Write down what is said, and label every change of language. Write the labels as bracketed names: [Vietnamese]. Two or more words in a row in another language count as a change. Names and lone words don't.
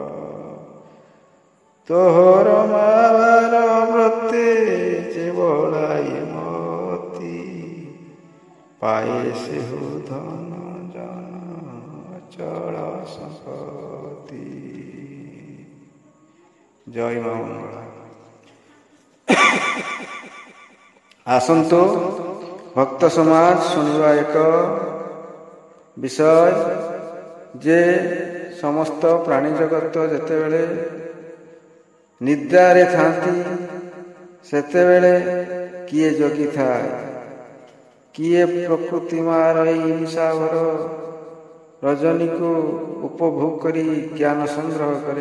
[Odia] ତୋହର ମାବାର ବ୍ରତେ ଯେ ବଡ଼ାଇ ମତି, ପାଏ ସେହୁ ଧନ ଜନ ଅଚଳ ସମ୍ପତ୍ତି। ଜୟ ମା ମଙ୍ଗଳା। ଆସନ୍ତୁ ଭକ୍ତ ସମାଜ ଶୁଣିବା ଏକ ବିଷୟ ଯେ ସମସ୍ତ ପ୍ରାଣୀ ଜଗତ ଯେତେବେଳେ ନିଦ୍ରାରେ ଥାନ୍ତି, ସେତେବେଳେ କିଏ ଜଗିଥାଏ, କିଏ ପ୍ରକୃତି ମାର ଏହି ନିଶାଭର ରଜନୀକୁ ଉପଭୋଗ କରି ଜ୍ଞାନ ସଂଗ୍ରହ କରେ।